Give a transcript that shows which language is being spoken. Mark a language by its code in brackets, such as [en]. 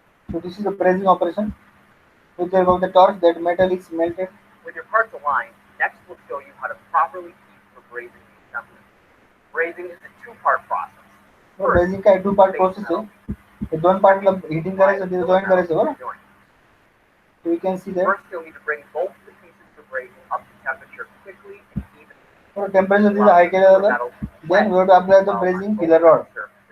[en] So this is the brazing operation. With the help of the torch, that metal is melted. With your parts aligned, next we'll show you how to properly heat for brazing the assembly. Brazing is a two-part process. So brazing का two part process है. [mr] ये दोन part मतलब heating करायचं ते join करायचं बरोबर. [en] So we can see that. First, you'll need to bring both the pieces of brazing up to temperature quickly and evenly. So temperature is high [mr] केलं जातं. [en] Then we have to apply the brazing filler rod.